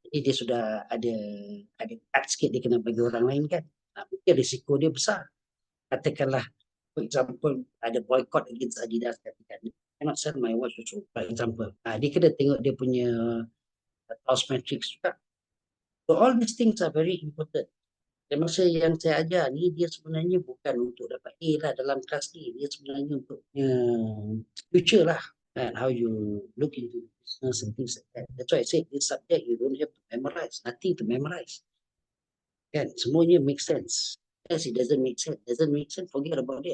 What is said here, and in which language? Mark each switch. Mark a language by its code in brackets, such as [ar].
[ms] Jadi dia sudah ada cut sikit dia kena bagi orang lain kan. Mungkin risiko dia besar. Katakanlah, for example, ada boycott against Adidas katakan, [en] cannot sell my watch also, [ms] for example. Dia kena tengok dia punya house matrix juga. [en] So all these things are very important. [ms] Dan masa yang saya ajar ni, dia sebenarnya bukan untuk dapat A lah dalam kelas ni. Dia sebenarnya untuk future lah. [en] And how you look into business and things like that. That's why I say this subject you don't have to memorize. Nothing to memorize. [ms] Kan, semuanya [en] make sense. Yes, it doesn't make sense. Doesn't make sense, forget about it.